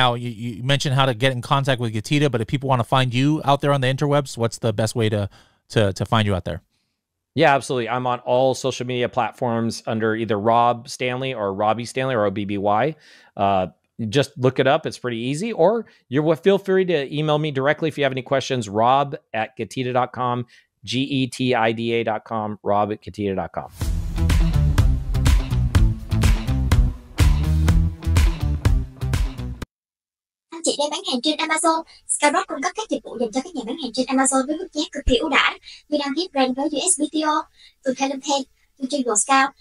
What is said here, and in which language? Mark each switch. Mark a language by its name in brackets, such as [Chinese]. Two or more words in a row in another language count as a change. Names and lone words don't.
[English] Now, you mentioned how to get in contact with Getita, but if people want to find you out there on the interwebs, what's the best way to find you out there? Yeah, absolutely. I'm on all social media platforms under either Rob Stanley or Robbie Stanley or OBBY. Just look it up. It's pretty easy. Or feel free to email me directly if you have any questions, rob@getita.com, GETIDA.com, rob@getita.com. [Vietnamese] Anh chị đang bán hàng trên Amazon. Skyrock cung cấp các dịch vụ dành cho các nhà bán hàng trên Amazon với mức giá cực kỳ ưu đãi như đăng ký brand với USBTO, từ Talented, từ chuyên Scout, logistics và warehouse.